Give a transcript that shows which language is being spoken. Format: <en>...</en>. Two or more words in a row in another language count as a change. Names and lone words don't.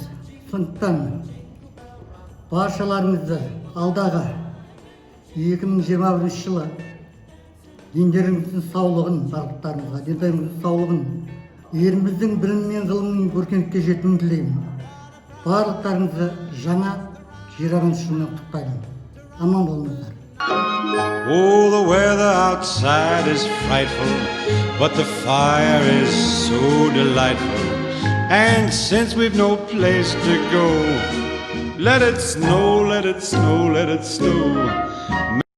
<kk>Сондықтан баршаларыңызды алдағы 2021 жылы дендеріңіздің саулығын, барлықтарыңызға, денсаулығыңыздың саулығын, еліміздің білім мен ғылымның өркениетке жетуін тілеймін. Барлықтарыңызды жаңа 20 жылмен құттықтаймын. Аман болыңыздар.</kk> <en>Oh, the weather outside is frightful, but the fire is so delightful. And since we've no place to go, let it snow, let it snow, let it snow.</en>